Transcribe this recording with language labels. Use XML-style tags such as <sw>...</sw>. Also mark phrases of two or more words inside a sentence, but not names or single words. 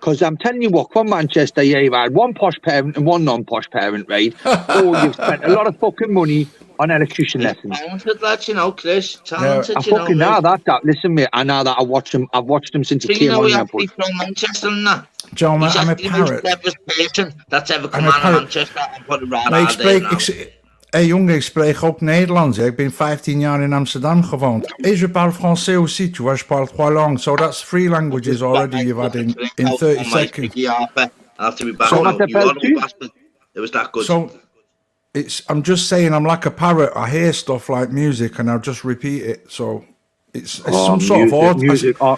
<en>Because I'm telling you what, from Manchester, yeah, you've had one posh parent and one non-posh parent, right? Oh, you've spent a lot of fucking money on electrician lessons. Talented lads, you know, Chris. Talented, I fucking know that. Listen, mate, I know that. I've watched them since he came on. He's from Manchester and that. John, I'm a parrot. He's the person that's ever come out of Manchester and put a rad</en> <nl>jongen, ik spreek ook Nederlands. Ik ben 15 jaar in Amsterdam gewoond.</nl> <fr>Et je parle français aussi, tu vois, je parle 3 langues.</fr> <en>So that's 3 languages already you've had in 30 seconds. After we back on, it was that good. So, I'm just saying, I'm like a parrot. I hear stuff like music and I'll just repeat it. So, it's some sort of autism.</en>